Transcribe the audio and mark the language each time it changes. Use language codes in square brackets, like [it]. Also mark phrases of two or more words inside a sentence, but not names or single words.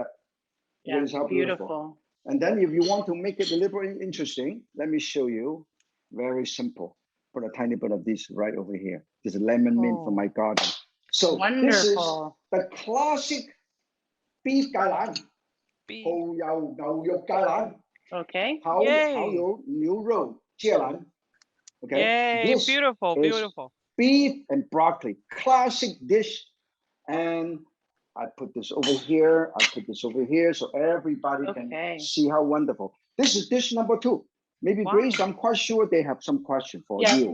[en] Yeah, How beautiful. And then if you want to make it deliberately interesting, let me show you. Very simple. Put a tiny bit of this right over here. This is lemon mint from my garden. So this is the classic beef kai lan. Okay. [yue] 蠔牛肉芥蘭. [en] Okay. Yay, this beautiful, is beautiful. Beef and broccoli, classic dish. And I put this over here. I put this over here so everybody can see how wonderful. This is dish number 2. Maybe Grace, I'm quite sure they have some question for you.